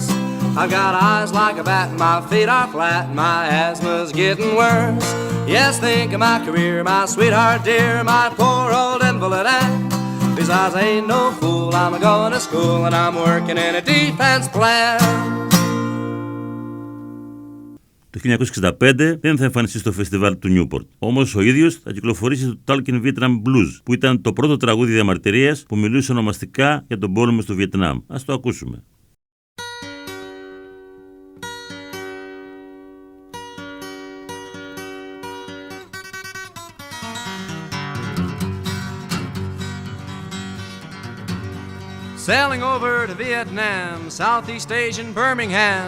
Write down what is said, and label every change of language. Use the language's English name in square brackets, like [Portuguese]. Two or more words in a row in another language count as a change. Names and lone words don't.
[English] I've got eyes like a bat, and my feet are flat, and my asthma's getting worse. Yes, think of my career, my sweetheart dear, my poor old invalid aunt. Besides, I ain't no fool, I'm a-going to school and I'm working in a defense plant. [Greek] Το 1965 δεν θα εμφανιστεί στο φεστιβάλ του Νιούπορτ. Όμως ο ίδιος θα κυκλοφορήσει το Talking Vietnam Blues, που ήταν το πρώτο τραγούδι διαμαρτυρίας που μιλούσε ονομαστικά για τον πόλεμο στο Βιετνάμ. Ας το ακούσουμε. [English] Sailing over to Vietnam, Southeast Asian Birmingham.